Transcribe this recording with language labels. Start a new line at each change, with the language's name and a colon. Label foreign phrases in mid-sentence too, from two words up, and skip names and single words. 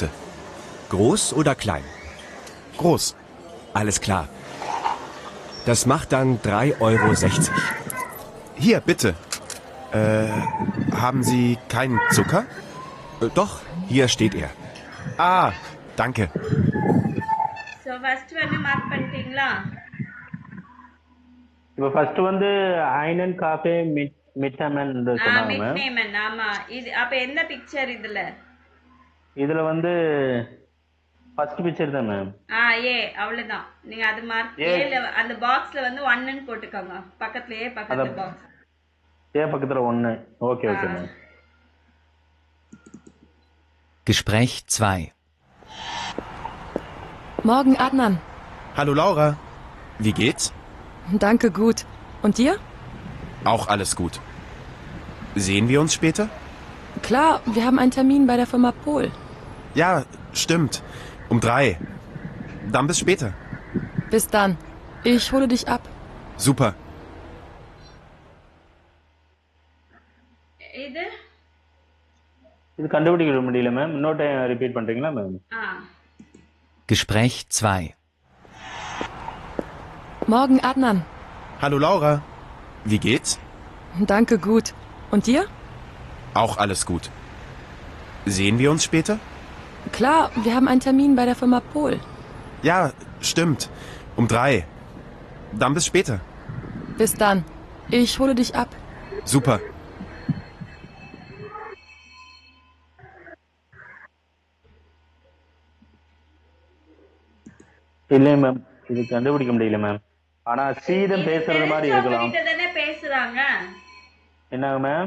German: Groß oder klein? Groß. Alles klar. Das macht dann 3,60 €. Hier, bitte. Haben Sie keinen Zucker? Doch, hier steht er. Ah, danke.
English: so first
Tamil: வந்து மார்க் பண்ணிட்டீங்களா? இப்போ ஃபர்ஸ்ட் வந்து
German: einen Kaffee mitnehmen
Tamil: சொன்னாங்க மேம். மிட்னேமன். ஆமா. இது அப்ப என்ன பிக்சர் இதுல? இதுல வந்து
English: first picture
Tamil: தான் மேம். ஏ அவ்வளவுதான். நீங்க அது மார்க் ஏல அந்த பாக்ஸ்ல வந்து 1 ன்னு போட்டுக்கோங்க. பக்கத்துலயே பக்கத்துல பாக்ஸ். ஏ பக்கத்துல 1.
English: okay okay
Tamil: மேம்.
German: Gespräch 2. Morgen, Adnan. Hallo Laura. Wie geht's? Danke, gut. Und dir? Auch alles gut. Sehen wir uns später? Klar, wir haben einen Termin bei der Firma Pol. Ja, stimmt. Um 3. Dann bis später. Bis dann. Ich hole dich ab. Super.
Tamil: இது கண்டுபிடிக்க முடியல மேம். இன்னொரு
English: time repeat
Tamil: பண்றீங்களா மேம்?
German: Gespräch 2. Morgen, Adnan. Hallo Laura. Wie geht's? Danke, gut. Und dir? Auch alles gut. Sehen wir uns später? Klar, wir haben einen Termin bei der Firma Pol. Ja, stimmt. Um 3. Dann bis später. Bis dann. Ich hole dich ab. Super.
Tamil: இல்லை மேம், இது கண்டுபிடிக்க முடியல மேம். ஆனா சீதம் பேசுறது மாதிரி தெரிஞ்சவங்க இருக்கலாம். கிட்ட தானே பேசுறாங்க. என்னங்க மேம்?